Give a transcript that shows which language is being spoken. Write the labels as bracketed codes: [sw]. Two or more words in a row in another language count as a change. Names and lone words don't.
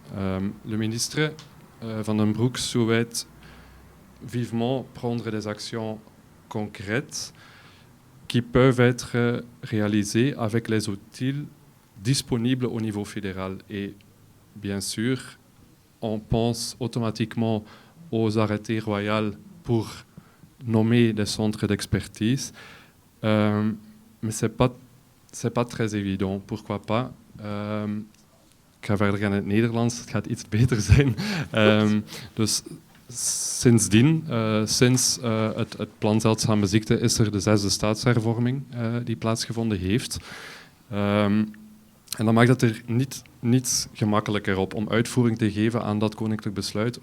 [fr] Le ministre Van den Broek souhaite vivement prendre des actions concrètes qui peuvent être réalisées avec les outils disponibles au niveau fédéral. Et bien sûr, on pense automatiquement aux arrêtés royaux pour nommer des centres d'expertise, mais c'est pas très évident. Pourquoi pas? [nl] Ik ga verder gaan in het Nederlands, het gaat iets beter zijn. Dus sindsdien, sinds het plan Zeldzame Ziekte, is er de 6e staatshervorming die plaatsgevonden heeft. En dan maakt het er niet gemakkelijker op om uitvoering te geven aan dat koninklijk besluit.